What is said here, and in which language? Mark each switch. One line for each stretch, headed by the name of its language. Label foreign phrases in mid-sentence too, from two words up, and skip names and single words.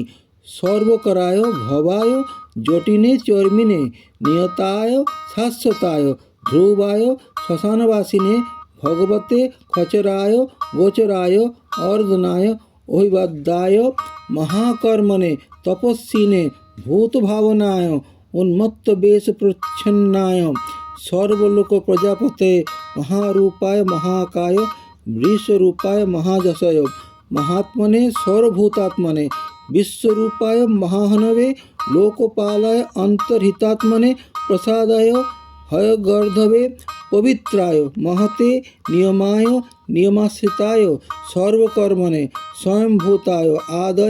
Sanskrit: সর্বকরায়, ভবায়, জটিনে, চর্মিনে, নিয়তায়, শাশ্বতায়, ধ্রুবায়, শ্মশানবাসিনে, ভগবতে, খচরায়, গোচরায়, অর্ধনায়, অভিবাদ্যায়, মহাকর্মণে, তপস্বিনে, ভূতভাবনায়, উন্মত্তবেশ প্রচ্ছন্নায়, সর্বলোক প্রজাপতে, মহারূপায়, মহাকায়, বৃষরূপায়, মহাযশয়, महात्मने, सर्वभूतात्मने, विश्वरूपाय, महाहनवे, लोकपालाय, अंतर्हितात्मने, प्रसादाय, हयगर्धवे, पवित्राय, महते, नियमाय, नियमाश्रिताय, सर्वकर्मणे, स्वयंभूताय, आदय,